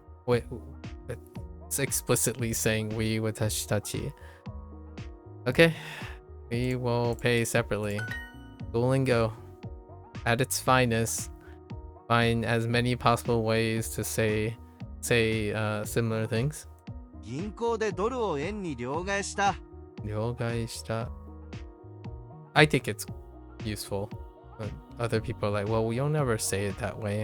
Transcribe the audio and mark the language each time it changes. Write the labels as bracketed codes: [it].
[en] Wait, it's explicitly saying we 私たち. Okay, we will pay separately. Duolingo, at its finest, find as many possible ways to say similar things. [ja] 銀行でドルを円に両替した。両替した. [en] I think it's useful. But other people are like, well, you'll never say it that way.